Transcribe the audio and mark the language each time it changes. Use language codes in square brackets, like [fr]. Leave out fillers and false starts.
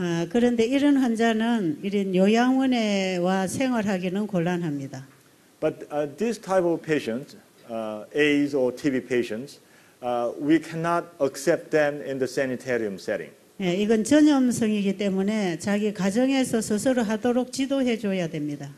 [ko] 그런데 이런 환자는 이런 요양원에 와 생활하기는 곤란합니다. [en] But this type of patients, AIDS or TB patients, we cannot accept them in the sanitarium setting. [ko] 예, 이건 전염성이기 때문에 자기 가정에서 스스로 하도록 지도해 줘야 됩니다.